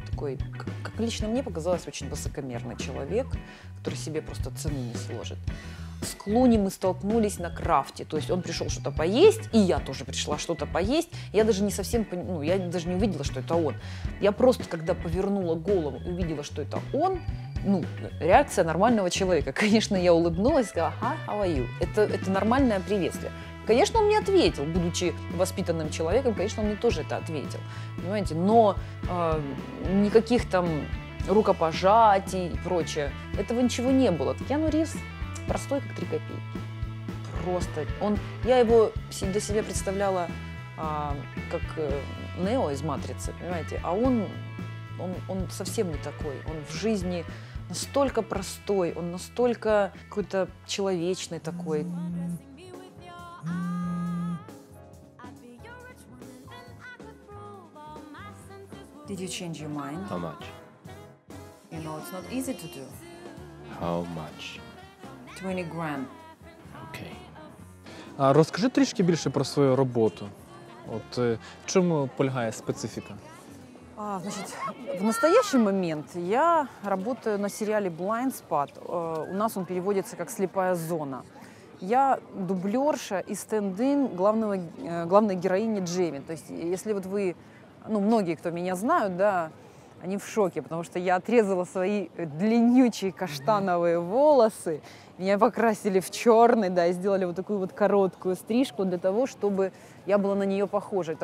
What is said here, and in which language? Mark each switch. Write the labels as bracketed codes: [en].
[ru] Такой, как лично мне показалось, очень высокомерный человек, который себе просто цену не сложит. С Клуни мы столкнулись на крафте, то есть он пришел что-то поесть, и я тоже пришла что-то поесть. Я даже не совсем, я даже не увидела, что это он. Я просто, когда повернула голову и увидела, что это он, реакция нормального человека. Конечно, я улыбнулась и сказала: [en] «Hi, how are you?» [ru] Это нормальное приветствие. Конечно, он мне ответил, будучи воспитанным человеком, конечно, он мне тоже это ответил, понимаете, но никаких там рукопожатий и прочее, этого ничего не было. Киану Ривз простой, как 3 копейки. Просто. Я его для себя представляла как Нео из «Матрицы», понимаете, а он совсем не такой. Он в жизни настолько простой, он настолько какой-то человечный такой. [en] Did you change your mind? How much? You know, it's not easy to do. How much? 20 grand. Okay. [uk] Розкажи трішки більше про свою роботу. От в чому полягає специфіка? [ru] Значит, в настоящий момент я работаю на сериале Blind Spot. У нас он переводится как «Слепая зона». Я дублерша и стенд-ин главной героини Джейми. То есть, если вот вы, многие, кто меня знают, да, они в шоке, потому что я отрезала свои длиннючие каштановые волосы, меня покрасили в черный, да, и сделали вот такую вот короткую стрижку для того, чтобы я была на нее похожа.